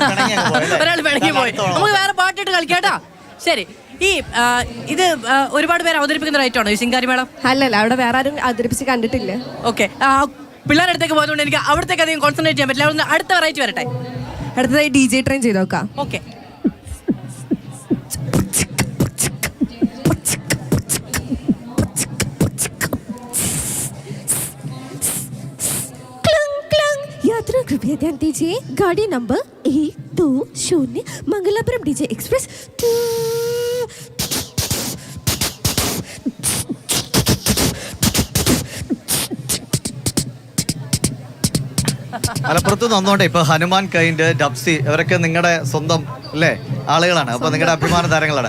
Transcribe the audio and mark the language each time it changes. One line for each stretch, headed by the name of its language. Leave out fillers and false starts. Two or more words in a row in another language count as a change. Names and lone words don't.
Malayalam: പിണങ്ങി പോയി. നമുക്ക് വേറെ പാട്ടിട്ട് കളിക്കാട്ടാ. ശരി. ഈ ഇത് ഒരുപാട് പേര് അവതരിപ്പിക്കുന്ന റൈറ്റാണോ ഈ ശിങ്കാരിമേളം? അല്ലല്ല, അവിടെ വേറെ ആരും അവതരിപ്പിച്ച് കണ്ടിട്ടില്ല. ഓക്കെ. പിള്ളേരുടെ അടുത്തേക്ക് പോയതുകൊണ്ട് എനിക്ക് അവിടത്തേക്ക് അധികം കോൺസെൻട്രേറ്റ് ചെയ്യാൻ പറ്റില്ല. അവിടെ അടുത്ത വെറൈറ്റി വരട്ടെ. അടുത്തതായി DJ ട്രെയിൻ ചെയ്ത് നോക്കാം. ഓക്കെ.
Hindi: यात्रा कृपया ध्यान दीजिए. गाड़ी नंबर 120 मंगलापुरम DJ एक्सप्रेस.
Malayalam: മലപ്പുറത്ത് വന്നോണ്ടേ ഇപ്പൊ ഹനുമാൻ കൈൻഡ് ഡബ്സി അവരൊക്കെ നിങ്ങളുടെ സ്വന്തം അല്ലേ ആളുകളാണ്. അപ്പൊ നിങ്ങളുടെ അഭിമാന താരങ്ങളാണ്.